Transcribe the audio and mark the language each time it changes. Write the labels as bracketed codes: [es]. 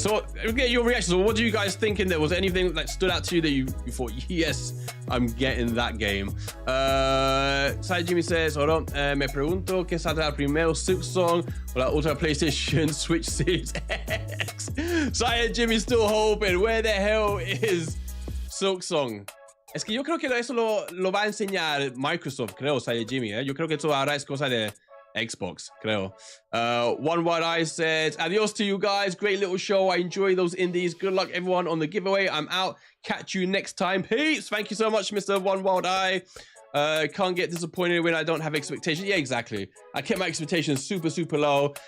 [en] So get your reactions. What do you guys thinking? There was anything that stood out to you that you thought, yes, I'm getting that game? [es] Sai Jimmy [en] says, hold on, [es] me pregunto que saldrá primero Silksong o la otra PlayStation Switch Series X. [en] Sai Jimmy's still hoping. Where the hell is Silksong? [es] Es que yo creo que eso lo va a enseñar Microsoft, creo, Sai Jimmy. Yo creo que eso ahora es cosa de Xbox, creo. [en] One Wide Eye says, adios to you guys. Great little show. I enjoy those indies. Good luck, everyone, on the giveaway. I'm out. Catch you next time. Peace. Thank you so much, Mr. One Wild Eye. Can't get disappointed when I don't have expectations. Yeah, exactly. I kept my expectations super, super low.